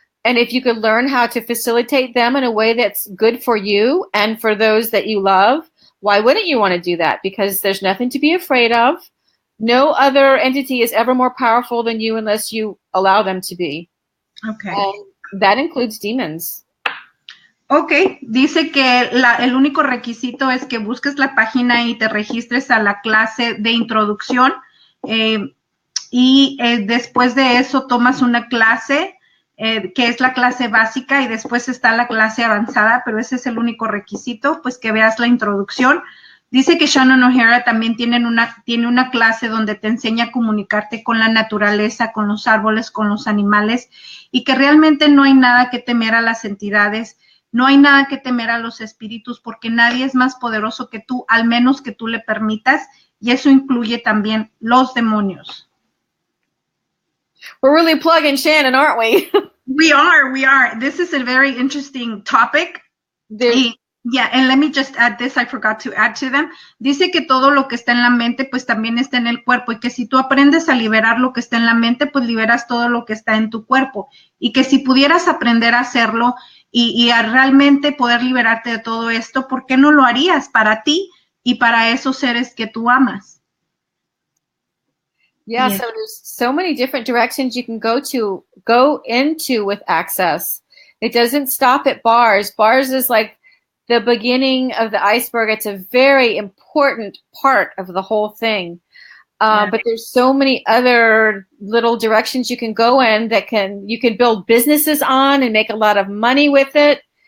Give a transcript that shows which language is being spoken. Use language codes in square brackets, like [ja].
[en] And if you could learn how to facilitate them in a way that's good for you and for those that you love, why wouldn't you want to do that? Because there's nothing to be afraid of. No other entity is ever more powerful than you unless you allow them to be. Okay. And that includes demons. [es] Ok, dice que el único requisito es que busques la página y te registres a la clase de introducción. Y después de eso tomas una clase que es la clase básica, y después está la clase avanzada, pero ese es el único requisito, pues que veas la introducción. Dice que Shannon O'Hara también tiene una clase donde te enseña a comunicarte con la naturaleza, con los árboles, con los animales, y que realmente no hay nada que temer a las entidades, no hay nada que temer a los espíritus, porque nadie es más poderoso que tú, al menos que tú le permitas, y eso incluye también los demonios. [en] We're really plugging Shannon, aren't we? We are. This is a very interesting topic. Yeah, and let me just add this, I forgot to add to them. [es] Dice que todo lo que está en la mente, pues también está en el cuerpo, y que si tú aprendes a liberar lo que está en la mente, pues liberas todo lo que está en tu cuerpo, y que si pudieras aprender a hacerlo y a realmente poder liberarte de todo esto, ¿por qué no lo harías para ti y para esos seres que tú amas? [en] Yeah, so there's so many different directions you can go into with Access. It doesn't stop at bars. Bars is like the beginning of the iceberg. It's a very important part of the whole thing. But there's so many other little directions you can go in that you can build businesses on and make a lot of money with it.